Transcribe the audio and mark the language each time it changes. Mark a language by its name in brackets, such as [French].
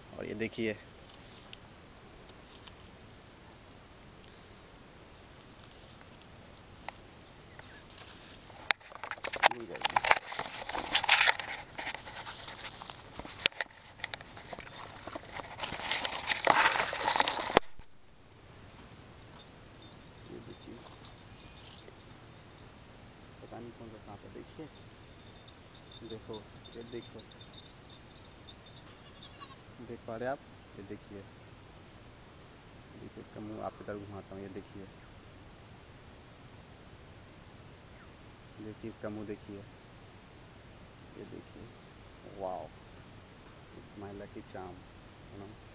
[Hindi] और ये देखिए भूल जाइए। ये देखिए पता नहीं कौन सा सांप है। देखिए देखो, ये देखो, देख पा रहे आप? ये देखिए इसका मुंह आपकी तरफ घुमाता हूँ। ये देखिए इसका मुंह देखिए। ये देखिए, [English] Wow, it's my lucky charm, you know.